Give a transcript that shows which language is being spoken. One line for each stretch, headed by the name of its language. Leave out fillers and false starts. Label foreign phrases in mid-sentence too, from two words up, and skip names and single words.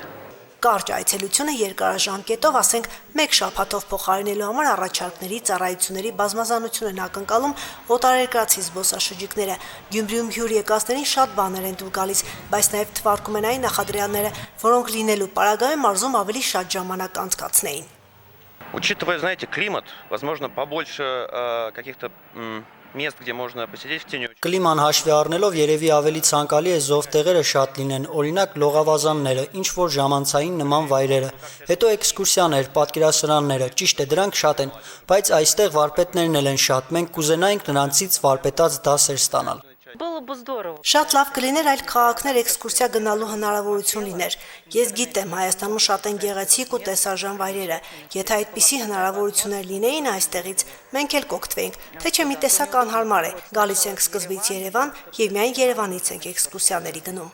Armenian: Կարճ այցելությունը երկարաժամկետով, ասենք 1 շաբաթով փոխարինելու համար առաջարկների, ծառայությունների բազմազանություն են ակնկալում օտարերկրացի զբոսաշրջիկները։ Գյումրիում հյուր եկածներին շատ բաներ են դուր գալիս, բայց նաև թվարկում են այն նախադրյալները, որոնք լինելու պարագայում մարզում ավելի շատ ժամանակ անցկացնեին։
Russian: Учитывая, знаете, климат, возможно, побольше каких-то мест, где можно посидеть в тени.
Armenian: Կլիման հաշվի առնելով երևի ավելի ցանկալի է զով տեղերը շատ լինեն, օրինակ լողավազանները, ինչ որ ժամանցային նման վայրերը։ Հետո էքսկուրսիաներ, պատկերասրահները, ճիշտ է, դրանք շատ են, բայց այստեղ վարպետներն էլ են շատ։ Մենք կուզենայինք նրանցից վարպետաց դասեր ստանալ։
Russian: Было бы здорово.
Armenian: Շատ լավ կլիներ այլ քաղաքներ էքսկուրսիա գնալու հնարավորություն լիներ։ Ես գիտեմ, Հայաստանում շատ են գեղեցիկ ու տեսարժան վայրերը։ Եթե այդպիսի հնարավորություններ լինեին այստեղից, մենք էլ կօգտվեինք, թե չէ մի տեսակ անհարմար է։ Գալիս ենք սկզբից Երևան եւ միայն Երևանից ենք էքսկուրսիաների գնում։